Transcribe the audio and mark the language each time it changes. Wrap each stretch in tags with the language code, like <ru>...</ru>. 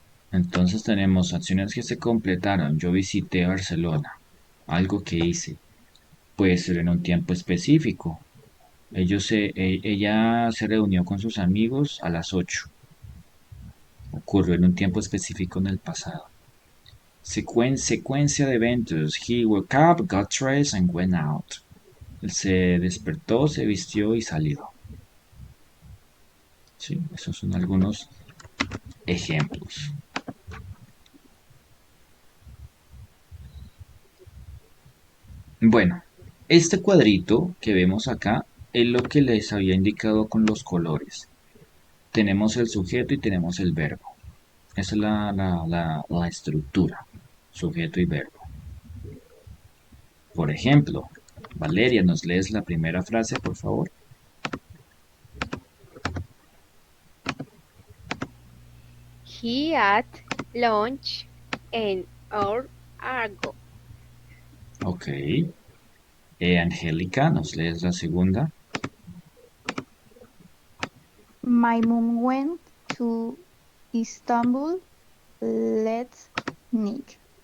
<es>Entonces tenemos acciones que se completaron. Yo visité Barcelona. Algo que hice. Puede ser en un tiempo específico. Ella se reunió con sus amigos a las 8. Ocurrió en un tiempo específico en el pasado. Secuencia de eventos.</es> <en>He woke up, got dressed and went out.</en> <es>Él se despertó, se vistió y salió. Sí, esos son algunos ejemplos. Bueno, este cuadrito que vemos acá es lo que les había indicado con los colores. Tenemos el sujeto y tenemos el verbo. Esa es la estructura, sujeto y verbo. Por ejemplo, Valeria, ¿nos lees la primera frase, por favor?</es> <en>He at lunch an hour ago. Ok.</en> <es>Angélica, ¿nos lees la segunda?</es> <en>My mom went to Istanbul last night.</en>